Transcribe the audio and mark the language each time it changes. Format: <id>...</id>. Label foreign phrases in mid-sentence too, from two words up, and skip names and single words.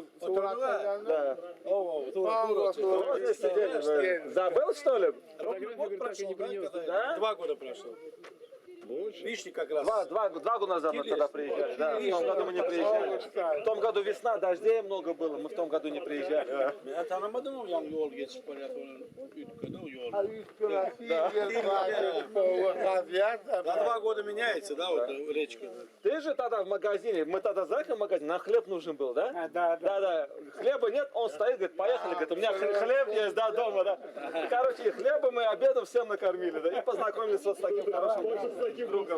<ru>Да. Вот здесь сидели. Забыл, что ли? Да? 2 года прошло. Видишь, как раз. Два года назад мы тогда приезжали. Да, в том году мы не приезжали. В том году весна, дождей много было, мы в том году не приезжали.</ru> <tr>Ben tanımadım ama yani yol geçip böyle ülkede o yol.</tr> <ru>За 2 года меняется, да, вот речка. Ты же тогда в магазине, мы тогда заехали в магазин, нам хлеб нужен был, да? Да. Хлеба нет, он стоит, говорит, поехали, говорит, у меня хлеб есть, да, дома, да. Короче, и хлебом, и обедом всем накормили, да, и познакомились вот с таким хорошим другом.</ru>